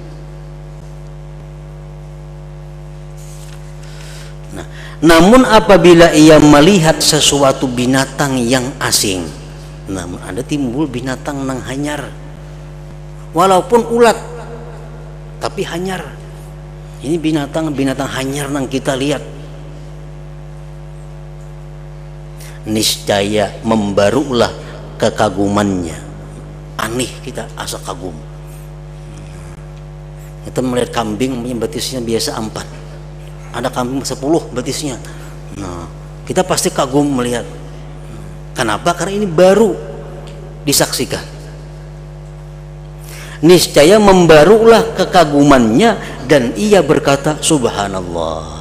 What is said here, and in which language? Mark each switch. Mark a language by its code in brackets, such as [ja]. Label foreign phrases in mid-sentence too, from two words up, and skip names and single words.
[id] Nah, namun apabila ia melihat sesuatu binatang yang asing, namun ada timbul binatang nang hanyar, walaupun ulat tapi hanyar. Ini binatang hanyar nang kita lihat, niscaya membarulah kekagumannya. Aneh, kita asa kagum. Kita melihat kambing punya betisnya biasa 4, ada kambing 10 betisnya. Nah, kita pasti kagum melihat. Kenapa? Karena ini baru disaksikan. Niscaya membarulah kekagumannya dan ia berkata subhanallah.